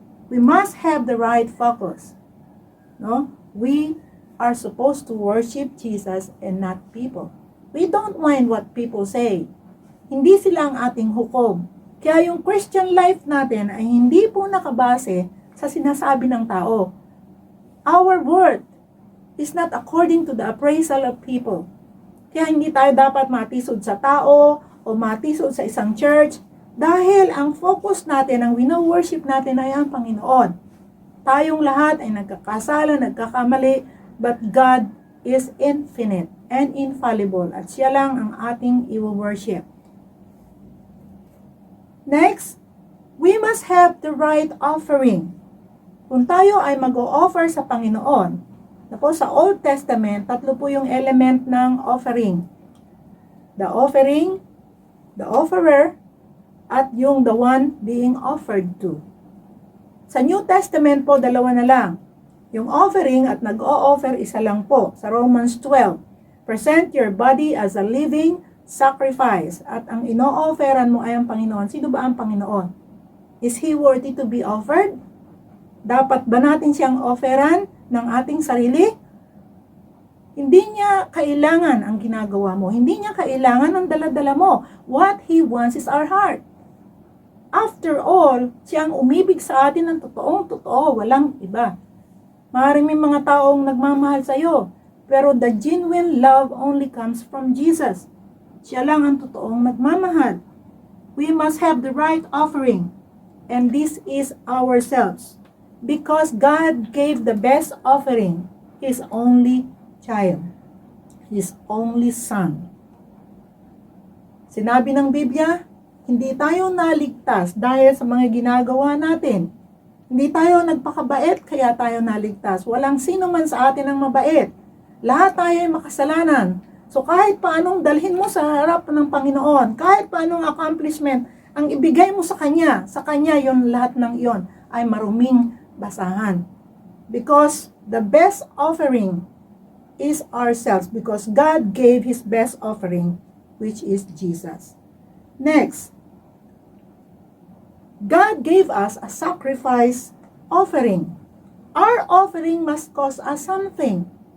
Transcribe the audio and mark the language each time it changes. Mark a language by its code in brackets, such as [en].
[en] We must have the right focus. We are supposed to worship Jesus and not people. We don't mind what people say. [tl] Hindi sila ang ating hukom. Kaya yung Christian life natin ay hindi po nakabase sa sinasabi ng tao. [en] Our worth is not according to the appraisal of people. [tl] Kaya hindi tayo dapat matisod sa tao o matisod sa isang church dahil ang focus natin, ang wino-worship natin ay ang Panginoon. Tayong lahat ay nagkakasala, nagkakamali, [en] But God is infinite and infallible [tl] at siya lang ang ating i-worship. [en] Next, we must have the right offering. [tl] Kung tayo ay mag-o-offer sa Panginoon, na po sa Old Testament, 3 po yung element ng offering. [en] The offering, the offerer, at yung the one being offered to. [tl] Sa New Testament po, 2 na lang. Yung offering at nag-o-offer, isa lang po. [en] Sa Romans 12, present your body as a living sacrifice. [tl] At ang ino-offeran mo ay ang Panginoon. Sino ba ang Panginoon? [en] Is He worthy to be offered? [tl] Dapat ba natin siyang offeran ng ating sarili? Hindi niya kailangan ang ginagawa mo. Hindi niya kailangan ang dala-dala mo. [en] What He wants is our heart. After all, [tl] siyang umibig sa atin ng totoong-totoo, walang iba. Maaaring may mga taong nagmamahal sa iyo, pero the genuine love only comes from Jesus. Siya lang ang totoong nagmamahal. [en] We must have the right offering, and this is ourselves. Because God gave the best offering, His only child, His only Son. [tl] Sinabi ng Biblia, hindi tayo naligtas dahil sa mga ginagawa natin. Hindi tayo nagpakabait kaya tayo naligtas. Walang sino man sa atin ang mabait. Lahat tayo ay makasalanan. So kahit paanong dalhin mo sa harap ng Panginoon, kahit paanong accomplishment ang ibigay mo sa Kanya yon lahat ng iyon ay maruming basahan. [en] Because the best offering is ourselves. Because God gave His best offering, which is Jesus. Next, God gave us a sacrifice offering. Our offering must cost us something.